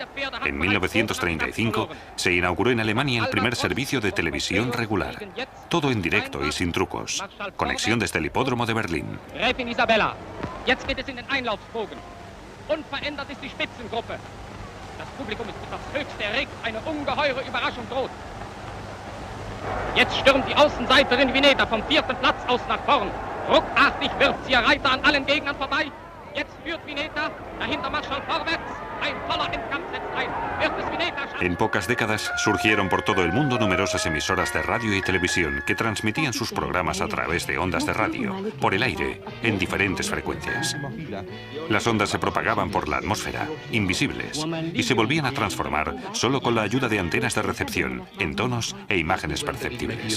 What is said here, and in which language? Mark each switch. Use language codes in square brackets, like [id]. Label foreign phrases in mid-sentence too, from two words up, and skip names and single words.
[es] En 1935 se inauguró en Alemania el primer servicio de televisión regular. Todo en directo y sin trucos. Conexión desde el hipódromo de Berlín. [de] Gräfin Isabella, jetzt geht es in den Einlaufbogen. Unverändert ist die Spitzengruppe. Das Publikum ist aufs Höchste erregt, eine ungeheure Überraschung droht. Jetzt stürmt die Außenseiterin Vineta vom 4. Platz aus nach vorn. Ruckartig wirft sie ihr Reiter an allen Gegnern vorbei. Jetzt führt Vineta, dahinter Marschall vorwärts. Ein toller Endkampf setzt ein. Wird es Vineta schaffen? [es] En pocas décadas surgieron por todo el mundo numerosas emisoras de radio y televisión que transmitían sus programas a través de ondas de radio, por el aire, en diferentes frecuencias. Las ondas se propagaban por la atmósfera, invisibles, y se volvían a transformar solo con la ayuda de antenas de recepción, en tonos e imágenes perceptibles.